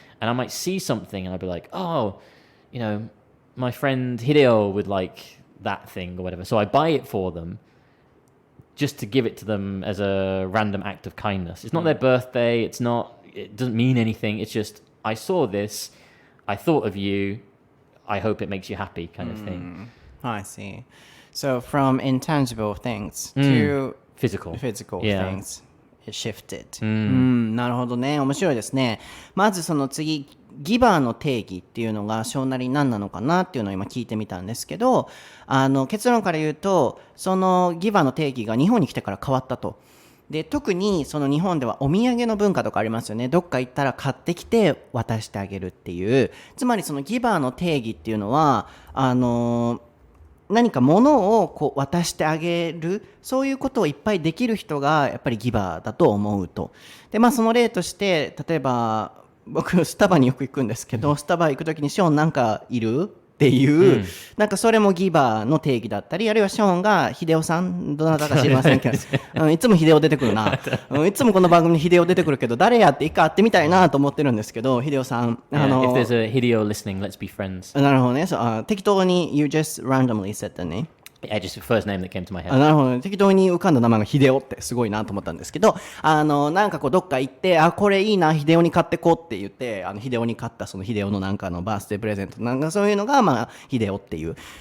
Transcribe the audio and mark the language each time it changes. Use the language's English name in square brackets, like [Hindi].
[English] And I might see something and I'll be like, oh, my friend Hideo would like that thing or whatever. So I buy it for them just to give it to them as a random act of kindness. It's not their birthday. It doesn't mean anything. It's just, I saw this. I thought of you. I hope it makes you happy kind of thing. I see. So from intangible things to physical things, it shifted. [Japanese] なるほどね。面白いですね。まずその次、ギバーの定義っていうのが小なり何なのかなっていうのを今聞いてみたんですけど、結論から言うと、そのギバーの定義が日本に来てから変わったと。で、特にその日本ではお土産の文化とかありますよね。どっか行ったら買ってきて渡してあげるっていう。つまりそのギバーの定義っていうのは、何か物をこう渡してあげる、そういうことをいっぱいできる人がやっぱりギバーだと思うと。で、その例として、例えば僕スタバによく行くんですけど、スタバ行くときにショーンなんかいるっていう、なんかそれもギバーの定義だったり、あるいはショーンが秀夫さんどなたか知りませんけど、いつも秀夫出てくるな、いつもこの番組に秀夫出てくるけど、誰やって一回会ってみたいなと思ってるんですけど、秀夫さん、 [English] if there's a Hideo listening, let's be friends. [Japanese] なるほどね。適当に [English] you just randomly said the name. Yeah, just the first name that came to my head. [Japanese] なるほどね。適当に浮かんだ名前が秀夫ってすごいなと思ったんですけど、なんかこうどっか行って、これいいな、秀夫に買ってこうって言って、秀夫に買ったその秀夫のなんかのバースデープレゼント、なんかそういうのが、秀夫っていう。